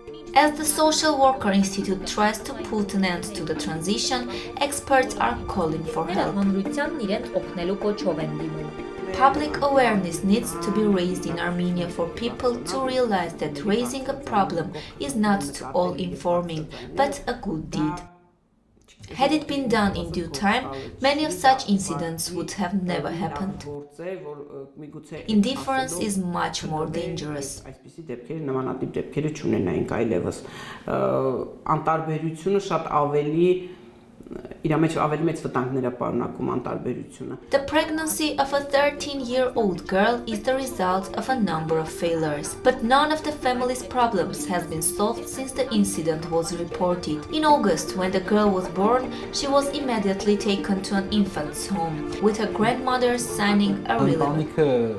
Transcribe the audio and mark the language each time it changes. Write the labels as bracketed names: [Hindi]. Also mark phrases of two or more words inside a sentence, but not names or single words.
[English] As the Social Worker Institute tries to put an end to the transition, experts are calling for help. [Armenian] Հանրությանն իրենց օգնելու կոչով են դիմում։ [English] Public awareness needs to be raised in Armenia for people to realize that raising a problem is not all informing, but a good deed. Had it been done in due time, many of such incidents would have never happened. Indifference is much more dangerous. [Armenian] Այսպիսի դեպքերը նմանատիպ դեպքերը չունենայինք այլևս անտարբերությունը շատ ավելի իր մեջ ավելի մեծ վտանգներ է պարունակում անտարբերությունը. [English] The pregnancy of a 13-year-old girl is the result of a number of failures, but none of the family's problems has been solved since the incident was reported. In August, when the girl was born, she was immediately taken to an infant's home, with her grandmother signing a release.